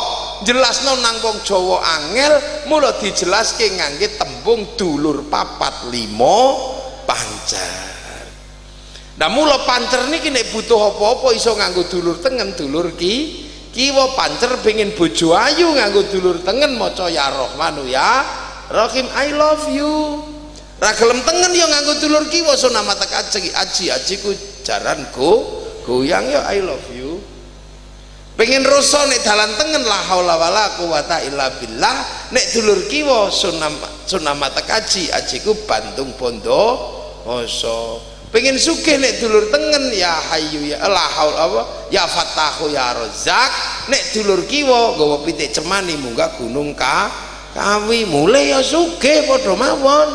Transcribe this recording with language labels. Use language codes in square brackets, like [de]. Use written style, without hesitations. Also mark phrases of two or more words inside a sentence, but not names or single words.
[jv] Jelasno nang wong Jawa angel, mula dijelaske ngangge tembung dulur 4 5 pancer. Nah mula pancer niki nek butuh apa-apa iso nganggo dulur tengen, dulur kiwa. Pancer pengin bojo ayu nganggo dulur tengen maca [ar] يا رحمن يا رحيم [en] I love you. [jv] Ra gelem tengen ya nganggo dulur kiwa sunamatak aji-ajiku jaranku goyang ya [en] I love you. [jv] Pengen rasa nek dalan tengen [ar] لا حول ولا قوة إلا بالله, [jv] nek dulur kiwa sunamata kaji ajiku bantung bondo moso. Pengen sugih nek dulur tengen [ar] يا حي يا لا حول [jv] apa [ar] يا فتاح يا رزاق, [jv] nek dulur kiwa nggawa pitik cemani munggah gunung kawi mulai ya sugih padha mawon.